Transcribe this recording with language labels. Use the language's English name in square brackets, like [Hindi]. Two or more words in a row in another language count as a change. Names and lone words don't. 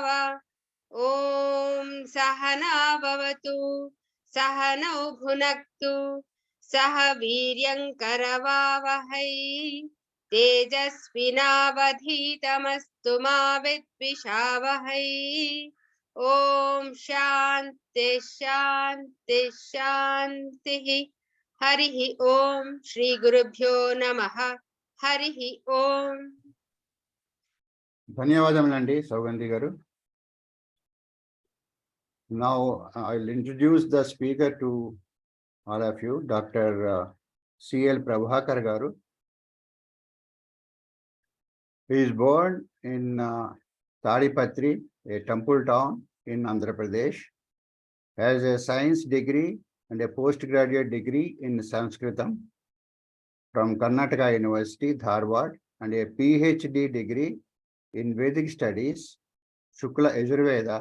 [Sanskrit] ॐ सहना भवतु सहनौ भुनक्तु सह वीर्यं करवावहै तेजस्विनावधीतमस्तु मा विद्विषावहै। ॐ शान्ति शान्ति शान्तिः। हरिः ॐ श्री गुरुभ्यो नमः। हरिः ॐ। [Telugu] ధన్యవాదములండి సౌగంధి గారు. [English] Now I'll introduce the speaker to all of you, Dr. C.L. Prabhakar garu. He is born in Tadipatri, a temple town in Andhra Pradesh, has a science degree and a postgraduate degree in Sanskritam from Karnataka University, Dharwad, and a PhD degree in Vedic Studies, Shukla Yajurveda.